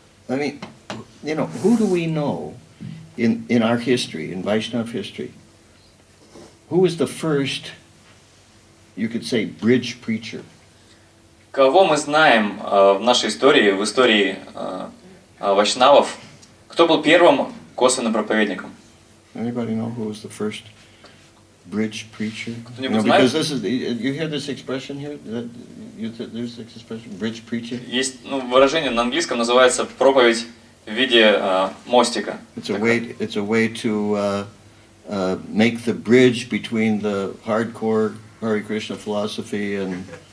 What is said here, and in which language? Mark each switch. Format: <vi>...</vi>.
<en>I mean, who do we know in our history, in Vaishnava history, who was the first, you could say, bridge preacher?</en> <ru>Кого мы знаем в нашей истории, в истории вайшнавов, кто был первым косвенным проповедником?</ru> <en>Anybody know who was the first bridge preacher?</en> <ru>Кто-нибудь знает?</ru> <en>Because this is, you hear this expression here? There's this expression, bridge preaching?</en> <ru>Есть выражение на английском, называется проповедь в виде мостика.</ru> <en>It's a way to make the bridge between the hardcore Hare Krishna philosophy and</en>